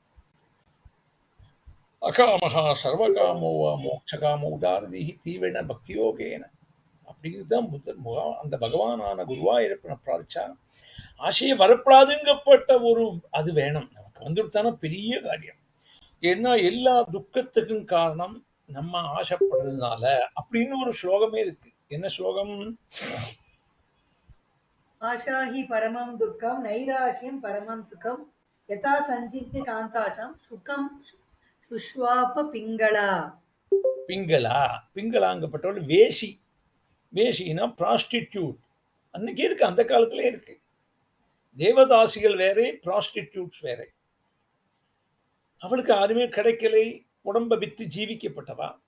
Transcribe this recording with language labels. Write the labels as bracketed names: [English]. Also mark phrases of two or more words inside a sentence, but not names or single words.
[Sanskrit] अकामः सर्वकामो वा मोक्षकामो उदारधीः तीव्र भक्तियोगेन [Tamil] அப்படிங்கிறதுதான் அந்த பகவானான குருவாயூரப்பனை பிரார்த்திச்சா ஆசையை வரப்படாதுங்கப்பட்ட ஒரு அது வேணும். நமக்கு வந்துடுத்தான பெரிய காரியம். ஏன்னா எல்லா துக்கத்துக்கும் காரணம் நம்ம ஆசைப்படுறதுனால அப்படின்னு ஒரு ஸ்லோகமே இருக்கு. என்ன ஸ்லோகம்? [Sanskrit] आशा हि परमं दुःखं नैराश्यं परमं सुखं यथा सञ्चिन्त्य कान्ताशं सुखं सुष्वाप पिङ्गला. [Tamil] பிங்களா, பிங்களாங்கப்பட்டவள் வேசி. வேசினா ப்ராஸ்டிடியூட். அன்னைக்கு இருக்கு, அந்த காலத்திலே இருக்கு. தேவதாசிகள் வேறே, ப்ராஸ்டிடியூட்ஸ் வேறே. அவளுக்கு யாருமே கிடைக்கலை, உடம்ப வித்து ஜீவிக்கப்பட்டவா.